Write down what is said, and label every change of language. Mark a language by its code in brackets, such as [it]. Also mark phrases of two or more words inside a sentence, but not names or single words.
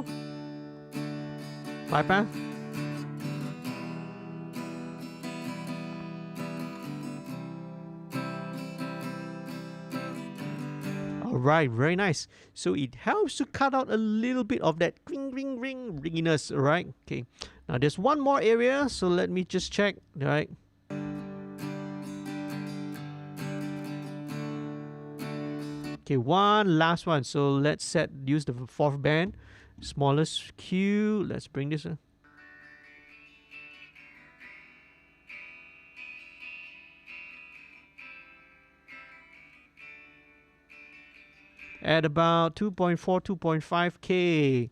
[en] Bypass. Alright, very nice. So it helps to cut out a little bit of that ring ring ring ringiness, alright? Okay. Now there's one more area, so let me just check, alright? Okay, one last one. So let's use the 4th band, smallest Q. Let's bring this in. At about 2.4, 2.5K.